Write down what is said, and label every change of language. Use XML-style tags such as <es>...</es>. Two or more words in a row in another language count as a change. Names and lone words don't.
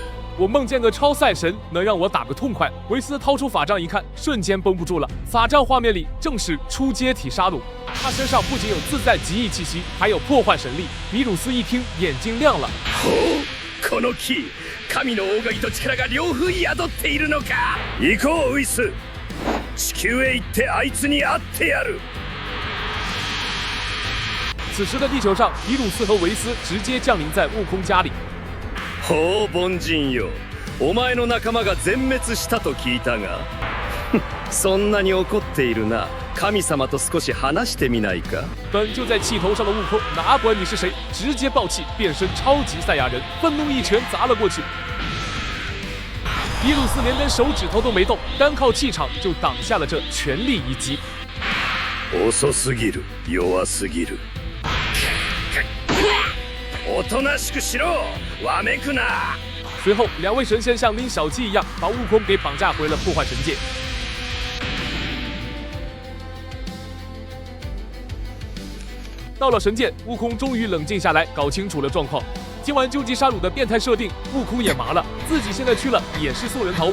<zh>我梦见个超赛神，能让我打个痛快。”维斯掏出法杖一看，瞬间绷不住了。法杖画面里正是初阶体沙鲁，他身上不仅有自在极意气息，还有破坏神力。比鲁斯一听，眼睛亮了。</zh> <ja>この木、神の大神と力が両方宿っているのか。行こうウイス。地球へ行ってあいつに会ってやる。</ja> <zh>此时的地球上，比鲁斯和维斯直接降临在悟空家里。</zh> <ja>ほう凡人よ、お前の仲間が全滅したと聞いたがそんなに怒っているな。神様と少し話してみないか。</ja> <zh>本就在气头上的悟空，哪管你是谁，直接爆气，变身超级赛亚人，愤怒一拳砸了过去。比鲁斯连根手指头都没动，单靠气场就挡下了这全力一击。</zh> <ja>遅すぎる、弱すぎる。おとなしくしろ、わめくな。</ja> <zh>随后，两位神仙像拎小鸡一样，把悟空给绑架回了破坏神界。到了神界，悟空终于冷静下来，搞清楚了状况。听完究极沙鲁的变态设定，悟空也麻了，自己现在去了也是送人头。</zh>